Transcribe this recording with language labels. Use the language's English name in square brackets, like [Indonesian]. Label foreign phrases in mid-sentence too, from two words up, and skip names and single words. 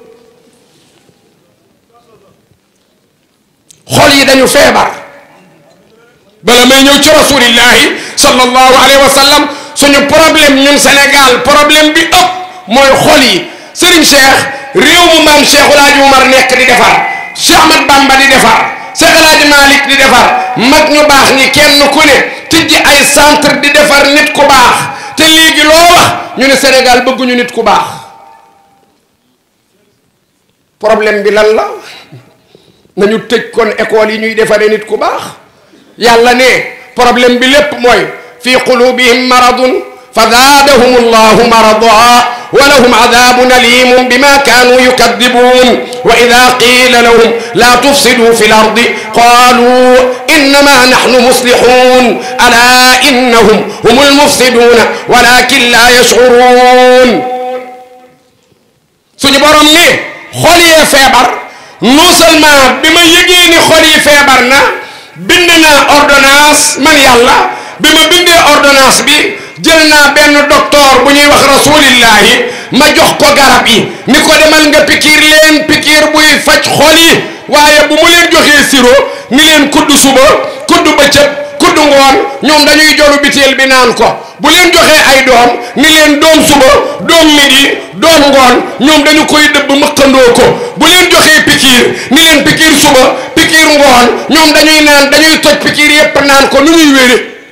[Wolof] xol yi dañu feebar bala may ñëw ci [Arabic] رسول الله صلى الله عليه وسلم [Wolof] suñu problème ñun Sénégal problème bi ëpp mooy xol yi Serigne Cheikh réew mu maam Cheikhul Hadji Oumar nekk di defar Cheikh Ahmad Bamba di defar Cheikh El Hadji Malick di defar mag ñu baax ñi kenn ku ne tijji ay centre di defar nit ku baax te léegi loo wax ñu ne Sénégal bëgguñu nit ku baax problème bi lan la nañu tëj kon école yi ñuy defaree nit ku baax yàlla ne problème bi lépp mooy [Arabic] في قلوبهم مرض فزادهم الله مرضا ولهم عذاب أليم بما كانوا يكذبون وإذا قيل لهم لا تفسدوا في الأرض قالوا إنما نحن مصلحون ألا إنهم هم المفسدون ولكن لا يشعرون [Wolof] suñu borom ne xol yee feebar [French] non seulement [Wolof] bi ma yëgee ni xol yi feebar na bind naa ordonnance man yàlla bi ma bindee ordonnance bi jël naa benn docteur bu ñuy wax rasulillahi ma jox ko garab yi ni ko demal nga pikiir leen pikiir buy faj xol yi waaye bu mu leen joxee sirop ni leen kudd suba kudd bëccëg kudd ngoon ñoom dañuy jolu biteel bi naan ko bu leen joxee ay doom ni leen doom suba doom midi doom ngoon ñoom dañu koy dëbb mëqandoo ko bu leen joxee pikiir ni leen pikiir suba pikiir ngoon ñoom dañuy toj pikiir yépp naan ko nu muy wére